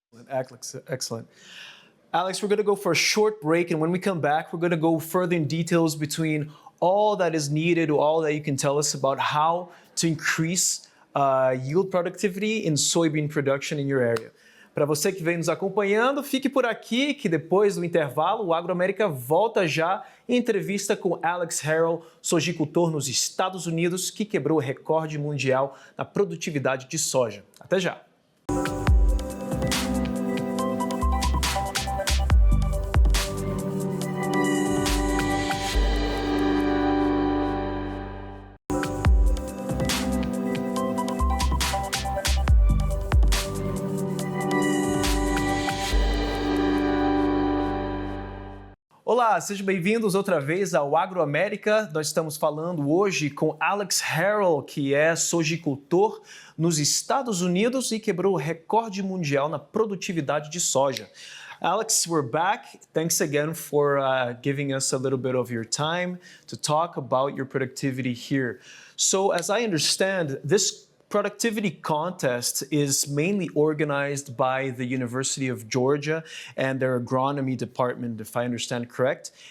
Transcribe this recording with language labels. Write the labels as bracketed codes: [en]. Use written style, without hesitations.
[en] Excellent. Alex, we're going to go for a short break, and when we come back, we're going to go further in details between all that is needed, or all that you can tell us about how to increase yield productivity in soybean production in your area. [pt] Para você que vem nos acompanhando, fique por aqui que depois do intervalo o AgroAmérica volta já em entrevista com Alex Harrell, sojicultor nos Estados Unidos, que quebrou o recorde mundial na produtividade de soja. Até já! Olá, sejam bem-vindos outra vez ao AgroAmérica. Nós estamos falando hoje com Alex Harrell, que é sojicultor nos Estados Unidos e quebrou o recorde mundial na produtividade de soja. [en] Alex, we're back. Thanks again for giving us a little bit of your time to talk about your productivity here. So, as I understand, this productivity contest is mainly organized by the University of Georgia and their agronomy department, if I understand correct.